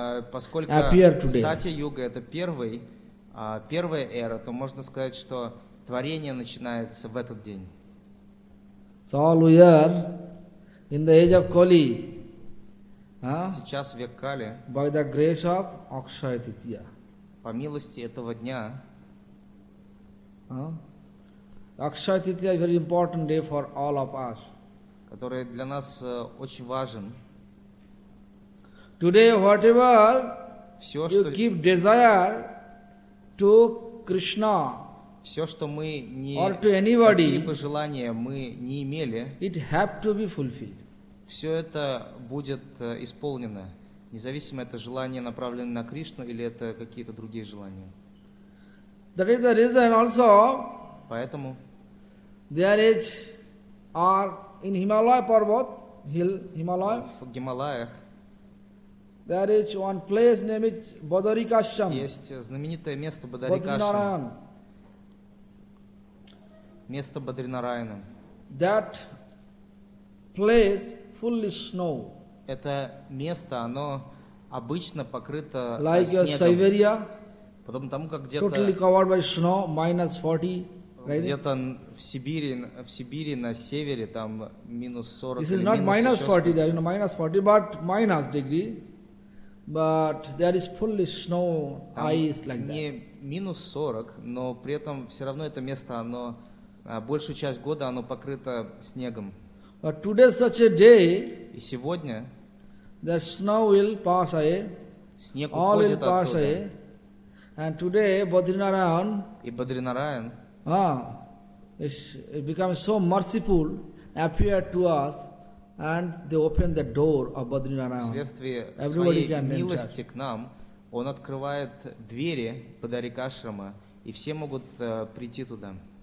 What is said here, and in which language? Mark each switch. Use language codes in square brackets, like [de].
[ru] Поскольку Сатья-юга — это первая эра, то можно сказать, что творение начинается в этот день. [en] So all we are in the age of Kali. [ru] Сейчас век Кали. [en] By the grace of Akshaya Tritiya. [ru] По милости этого дня. [en] Akshaya Tritiya is very important day for all of us. [ru] Который для нас очень важен. [en] Today, whatever [ru] все, [en] you keep desire to Krishna, [ru] все, что мы не, [en] or to anybody, [ru] какие-либо желания мы не имели, [en] it have to be fulfilled. [ru] Все это будет исполнено, независимо, это желание направлено на Кришну или это какие-то другие желания. [en] That is the reason also. [ru] Поэтому [en] there is are in Himalaya Parvat hill Himalaya. [ru] В Гималаях. [en] There is one place named Бадарикашрам. [ru] Есть знаменитое место Бадарикашрам. Место Бадринараяна. [en] That place full of snow. [ru] Это место, оно обычно покрыто [en] like [ru] снегом. [en] Like Siberia. [ru] Потом тому, как где-то. [en] Totally covered by snow, minus 40. Right? [ru] Где-то в Сибири на севере там минус 40. [en] This is not minus 40, there, you know, minus 40, but minus degree. But there is fully snow, ice like that. [ru] Не минус 40, но при этом все равно это место, оно большую часть года оно покрыто снегом. [en] But today such a day. [ru] И сегодня. [en] The snow will pass away. [ru] Снег [en] all [ru] уходит [en] will pass [ru] оттуда. [en] Away. And today Бадринараян. [ru] И Бадринараян. [en] it becomes so merciful, appear to us. And they open the door of Badri Narayana. Everybody can enter. [ru] Милости к нам, он открывает двери Падарикашрама, и все могут прийти туда.